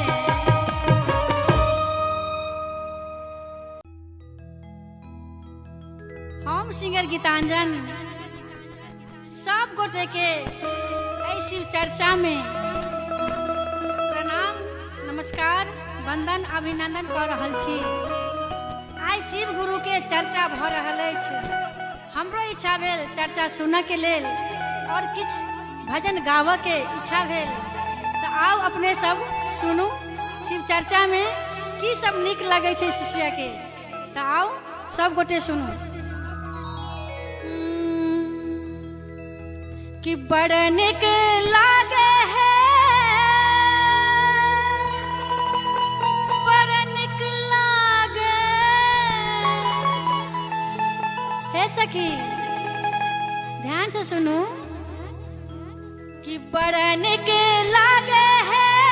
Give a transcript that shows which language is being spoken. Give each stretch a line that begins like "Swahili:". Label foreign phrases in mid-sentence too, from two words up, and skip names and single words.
Maithili: हम सिंगर गीतांजन सब गोटे के ऐसी चर्चा में प्रणाम नमस्कार वंदन अभिनंदन कर रहल छी। आइ शिव गुरु के चर्चा भ रहल अछि। हमरो इच्छा भेल चर्चा सुनऽ के लेल और किछ भजन गावऽ के इच्छा भेल तो आओ अपने सब सुनू शिव चर्चा में की सब नीक लगे छै शिष्य के। तो आओ सब गोटे सुनू कि बड़ निक लागे है बड़ निक लागे हे सखी ध्यान से सुनू कि बड़ निक लागे है